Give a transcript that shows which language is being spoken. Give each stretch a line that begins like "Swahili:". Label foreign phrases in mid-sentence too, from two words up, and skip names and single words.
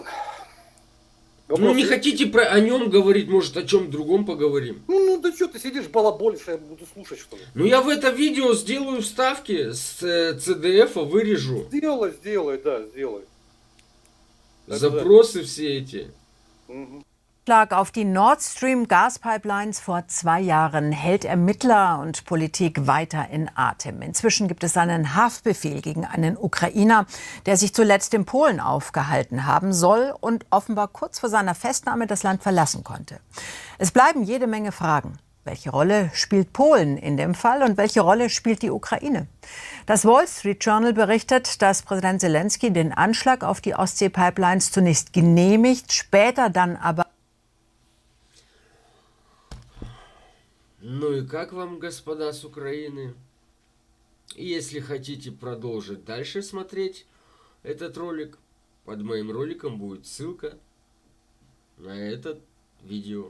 Russian: Не хотите о нем говорить, может, о чем другом поговорим? Да что ты сидишь, балаболишь, я буду слушать, что ли? Я в это видео сделаю вставки с ЦДФ, вырежу. Сделай. Запросы все эти.
German: Anschlag auf die Nord Stream Gaspipelines vor 2 Jahren hält Ermittler und Politik weiter in Atem. Inzwischen gibt es einen Haftbefehl gegen einen Ukrainer, der sich zuletzt in Polen aufgehalten haben soll und offenbar kurz vor seiner Festnahme das Land verlassen konnte. Es bleiben jede Menge Fragen. Welche Rolle spielt Polen in dem Fall und welche Rolle spielt die Ukraine? Das Wall Street Journal berichtet, dass Präsident Zelensky den Anschlag auf die Ostsee-Pipelines zunächst genehmigt, später dann aber...
Russian: Ну и как вам, господа с Украины? И если хотите продолжить дальше смотреть этот ролик, под моим роликом будет ссылка на это видео.